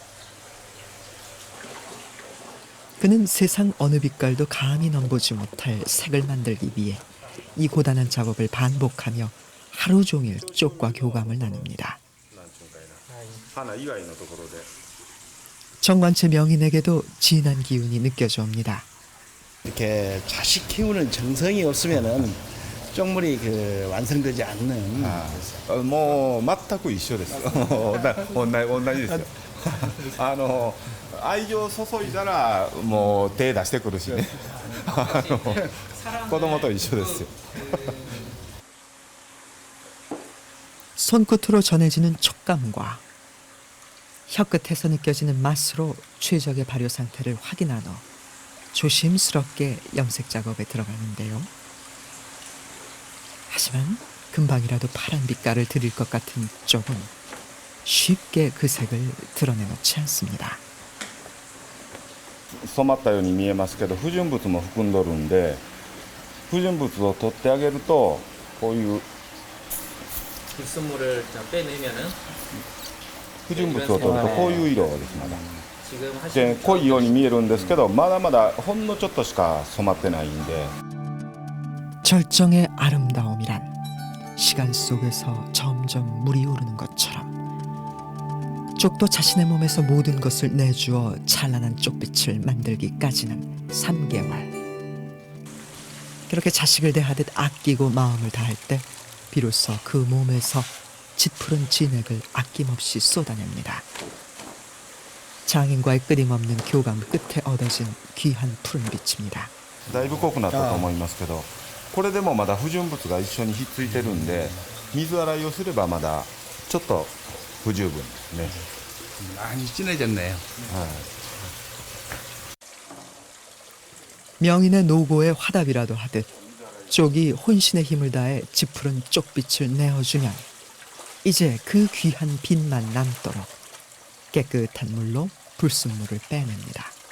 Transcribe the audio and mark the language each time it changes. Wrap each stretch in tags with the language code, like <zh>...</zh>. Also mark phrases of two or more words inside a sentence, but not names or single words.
<ko>그는 세상 어느 빛깔도 감히 넘보지 못할 색을 만들기 위해 이 고단한 작업을 반복하며 하루 종일 쪽과 교감을 나눕니다. 정관체 명인에게도 진한 기운이 느껴져 옵니다. 이렇게 자식 키우는 정성이 없으면은 쪽물이 그 완성되지 않는.</ko> <ja>もう全く一緒です。同じですよ。愛情注いだらもう手出してくるしね。子供と一緒ですよ。</ja> <ko>손끝으로 전해지는 촉감과 혀끝에서 느껴지는 맛으로 최적의 발효 상태를 확인한 후 조심스럽게 염색 작업에 들어가는데요. 하지만 금방이라도 파란 빛깔을 드릴 것 같은 쪽은 쉽게 그 색을 드러내놓지 않습니다.</ko> <ja>染まったように見えますけど不純物も含んどるんで不純物を取ってあげるとこういう</ja> <ko>불순물을 빼내면은</ko> <ja>不純物を取るとこういう色ですまだ。で濃いように見えるんですけどまだまだほんのちょっとしか染まってないんで</ja> <ko>절정의 아름다움이란 시간 속에서 점점 물이 오르는 것처럼 쪽도 자신의 몸에서 모든 것을 내주어 찬란한 쪽빛을 만들기까지는 3개월. 그렇게 자식을 대하듯 아끼고 마음을 다할 때 비로소 그 몸에서 짙푸른 진액을 아낌없이 쏟아냅니다. 장인과의 끊임없는 교감 끝에 얻어진 귀한 푸른 빛입니다.</ko> <ja>だいぶ濃くなったと思いますけどこれでもまだ不純物が一緒にひっついてるんで水洗いをすればまだちょっと不十分ですね。</ja> <ko>많이 진해졌네요. 명인의 노고에 화답이라도 하듯 쪽이 혼신의 힘을 다해 짙푸른 쪽빛을 내어주면 이제 그 귀한 빛만 남도록 깨끗한 물로 불순물을 빼냅니다.</ko>